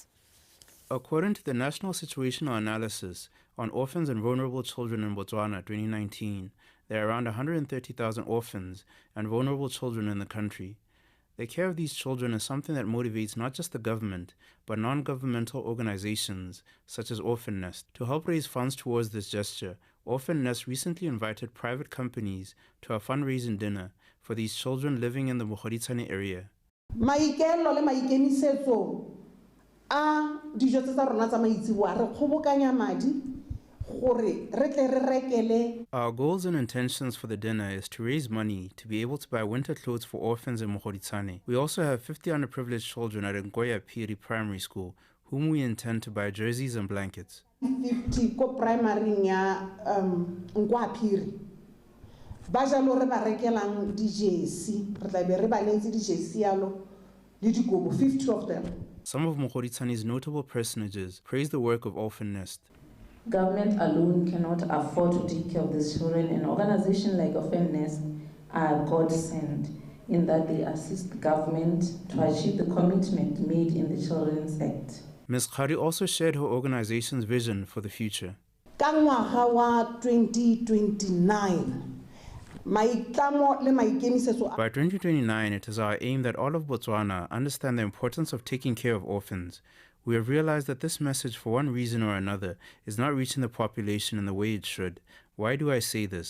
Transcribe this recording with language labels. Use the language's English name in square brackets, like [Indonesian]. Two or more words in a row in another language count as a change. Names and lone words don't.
[English] According to the National Situational Analysis on Orphans and Vulnerable Children in Botswana 2019, there are around 130,000 orphans and vulnerable children in the country. The care of these children is something that motivates not just the government, but non-governmental organizations such as Orphan Nest. To help raise funds towards this gesture, Orphan Nest recently invited private companies to a fundraising dinner for these children living in the Botswana area. [Tswana] Dijo tsa rona tsa maitsiboa re kgobokanya madi gore re tle re rekele. [English] Our goals and intentions for the dinner is to raise money to be able to buy winter clothes for orphans in Botswana. We also have 50 underprivileged children at Ngoya Phiri Primary School, whom we intend to buy jerseys and blankets. [Tswana] 50 ko primary ya Ngoya Phiri ba jalo re ba rekelang di-jersey, re tla be re ba lentse di-jersey yalo le dikobo, [English] 50 of them. Some of Botswana's notable personages praise the work of Orphan Nest. Government alone cannot afford to take care of these children, and organizations like Orphan Nest are godsend in that they assist government to achieve the commitment made in the Children's Act. Ms. Khari also shared her organization's vision for the future. [Tswana] Ka ngwaga wa 2029, [English] By 2029, it is our aim that all of Botswana understand the importance of taking care of orphans. We have realized that this message, for one reason or another, is not reaching the population in the way it should. Why do I say this?